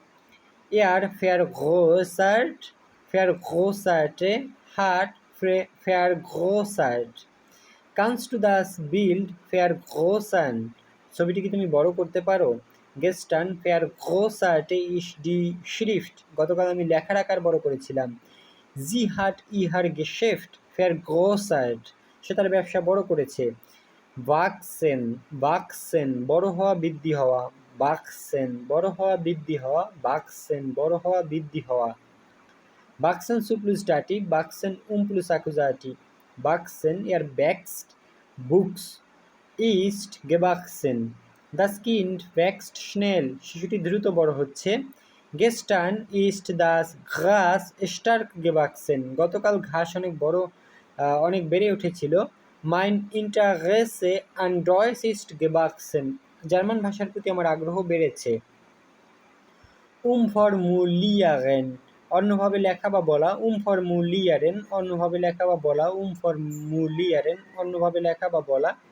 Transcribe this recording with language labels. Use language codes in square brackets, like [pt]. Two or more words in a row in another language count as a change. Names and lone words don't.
[de] vergrößerte hat vergrößert, kannst du das Bild vergrößern [bn] ছবিটি কি তুমি বড় করতে পারো, [de] gestern vergrößerte ich die Schrift [bn] গতকাল আমি লেখার আকার বড় করেছিলাম, [de] sie hat ihr Geschäft vergrößert [bn] সে তার ব্যবসা বড় করেছে, wachsen wachsen বড় হওয়া, বৃদ্ধি হওয়া, wachsen বড় হওয়া, বৃদ্ধি হওয়া, wachsen বড় হওয়া, বৃদ্ধি হওয়া, [de] wachsen zu plus dativ, wachsen plus Akkusativ, wachsen wächst wuchs, ist gewachsen, das Kind wächst schnell [bn] শিশুটি দ্রুত বড় হচ্ছে, [de] gestern ist das Gras stark gewachsen [bn] গতকাল ঘাস অনেক বেড়ে উঠেছিল, [de] Mein Interesse an Deutsch ist gewachsen, [bn] জার্মান ভাষার প্রতি আমার আগ্রহ বেড়েছে। ফরমুলিয়ারেন, অন্যভাবে লেখা বা বলা। ফরমুলিয়ারেন, অন্যভাবে লেখা বা বলা। ফরমুলিয়ারেন, অন্যভাবে লেখা বা বলা।